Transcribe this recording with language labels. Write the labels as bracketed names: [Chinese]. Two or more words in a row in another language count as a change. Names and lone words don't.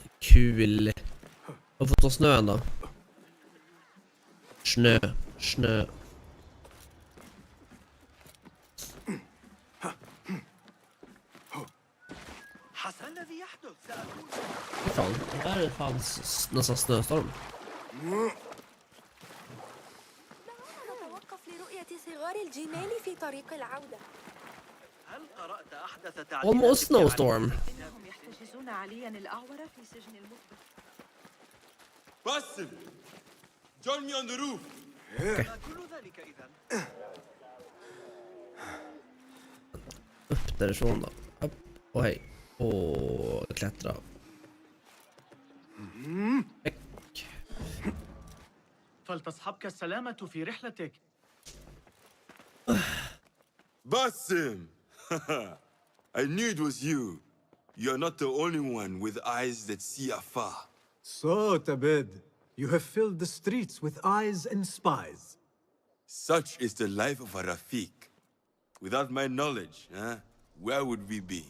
[Swedish] Kul. Vad får ta snön då? Snö. Fan, det här är fan nästan snöstorm. [Arabic] نتوقف لرؤية صغار الجمال في طريق العودة. هل قرأت أحدث [English] Almost snowstorm. [Arabic] إنهم يحتجزون عليا الأعور في سجن المخبر. Basim! [English] Join me on the roof! [Arabic] كل ذلك إذن. [Swedish] Upp därifrån då. Upp och hej. Och klättra. [Arabic] فلتصحبك السلامة في رحلتك. [English] Basim! I knew it was you. You're not the only one with eyes that see afar. So, Tabid, you have filled the streets with eyes and spies. Such is the life of a Rafiq. Without my knowledge, where would we be?